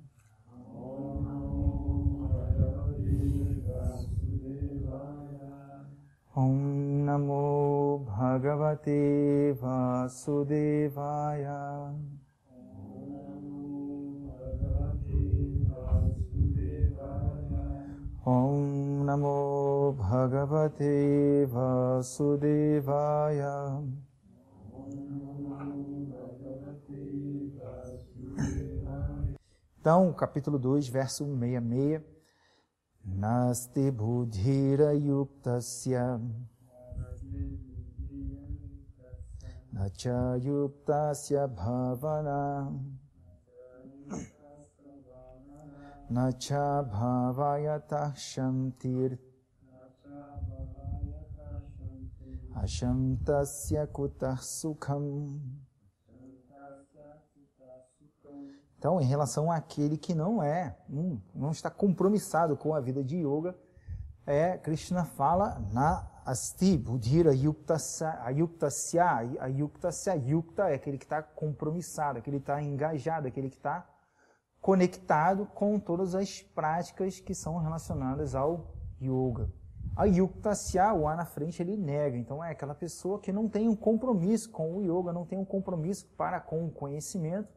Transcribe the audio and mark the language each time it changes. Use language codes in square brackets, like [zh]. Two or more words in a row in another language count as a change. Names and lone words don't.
[sa] ॐ नमो भगवते वासुदेवाय. ॐ नमो भगवते वासुदेवाय. [pt] Então, capítulo 2, verso 66. [sa] नास्ति बुद्धिर युक्तस्य न च युक्तस्य भावना न चाभावयतः शान्तिर् अशान्तस्य कुतः सुखम्. [pt] Então, em relação àquele que não está compromissado com a vida de yoga, Krishna fala [sa] न अस्ति बुद्धिर युक्तस्य, अयुक्तस्य [pt] yukta é aquele que está compromissado, aquele que está engajado, aquele que está conectado com todas as práticas que são relacionadas ao yoga. A yuktasya, o A na frente, ele nega. Então, é aquela pessoa que não tem um compromisso com o yoga, não tem um compromisso para com o conhecimento.